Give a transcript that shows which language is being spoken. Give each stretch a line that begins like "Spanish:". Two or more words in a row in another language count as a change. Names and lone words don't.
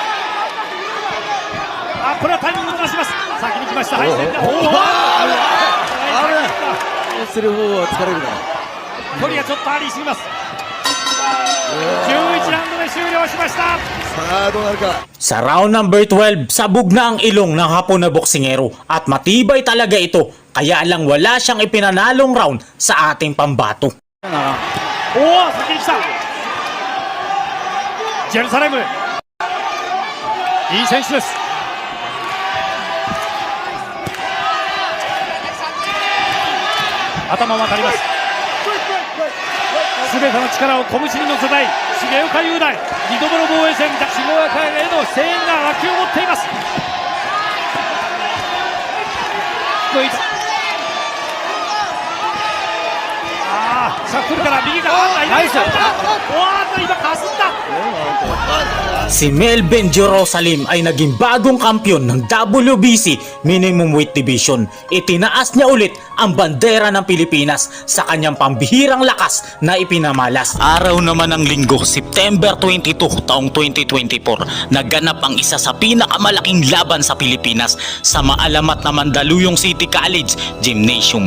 Japanese: これはタイミングをずらします。先に来ました。はい。する方は疲れるな。距離がちょっとありすぎます。 11ラウンドで終了しました。さあどうなるか。
Filipino: Sa
English: round number 12,
Filipino: sabog na ang ilong ng Hapon na boksingero at matibay talaga ito kaya lang wala siyang ipinanalong round sa ating pambato.
Japanese: おお、先に来た。ジェルサレム、いい選手です。頭も当たります。すべての力を拳に乗せたい重岡雄大、2度目の防衛戦、重岡への声援が沸き起こっています。シャッフルから右からナイス。おーっと今かすった。
Filipino: Si Melvin Jerusalem ay naging bagong kampyon ng WBC Minimum Weight Division. Itinaas niya ulit ang bandera ng Pilipinas sa kanyang pambihirang lakas na ipinamalas. Araw naman ng linggo, September 22 taong 2024, naganap ang isa sa pinakamalaking laban sa Pilipinas sa maalamat na Mandaluyong City College Gymnasium.